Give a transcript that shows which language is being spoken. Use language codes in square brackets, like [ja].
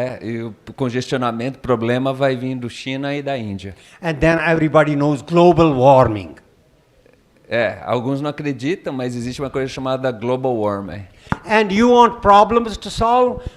[pt] e o congestionamento, problema vai vindo China e da Índia. [en] And then everybody knows global warming. [pt] Alguns não acreditam, mas existe uma coisa chamada global warming. [en] And you want problems to solve?